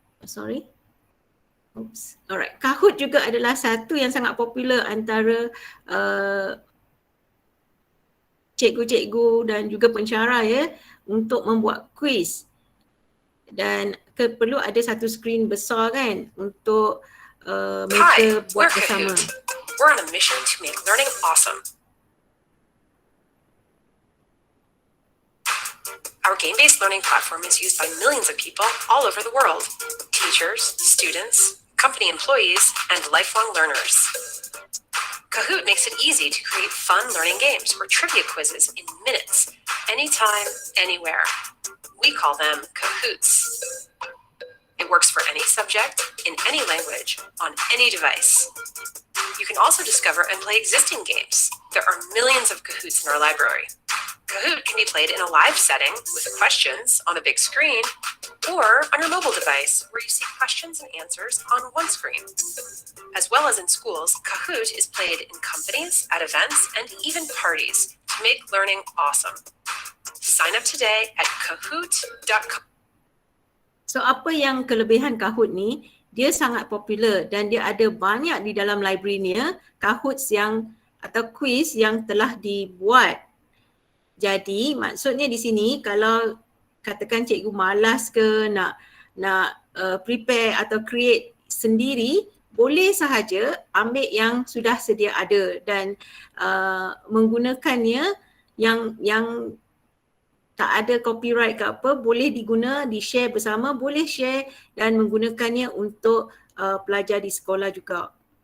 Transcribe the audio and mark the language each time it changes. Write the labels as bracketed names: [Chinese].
[Malay] Alright, Kahoot juga adalah satu yang sangat popular antara cikgu-cikgu dan juga pensyarah ya untuk membuat kuis. Dan perlu ada satu skrin besar kan untuk mereka buat bersama. [English] We're on a mission to make learning awesome. Our game-based learning platform is used by millions of people all over the world. Teachers, students, company employees, and lifelong learners. Kahoot makes it easy to create fun learning games or trivia quizzes in minutes, anytime, anywhere. We call them Kahoots. It works for any subject, in any language, on any device. You can also discover and play existing games. There are millions of Kahoots in our library. Kahoot can be played in a live setting with questions on a big screen or on your mobile device where you see questions and answers on one screen. As well as in schools, Kahoot is played in companies, at events, and even parties to make learning awesome. Sign up today at kahoot.com. [Malay] So apa yang kelebihan Kahoot ni, dia sangat popular dan dia ada banyak di dalam library-nya Kahoots yang atau quiz yang telah dibuat. Jadi maksudnya di sini kalau katakan cikgu malas ke nak prepare atau create sendiri, boleh sahaja ambil yang sudah sedia ada dan menggunakannya yang tak ada copyright ke apa, boleh di-share bersama, boleh share dan menggunakannya untuk pelajar di sekolah juga.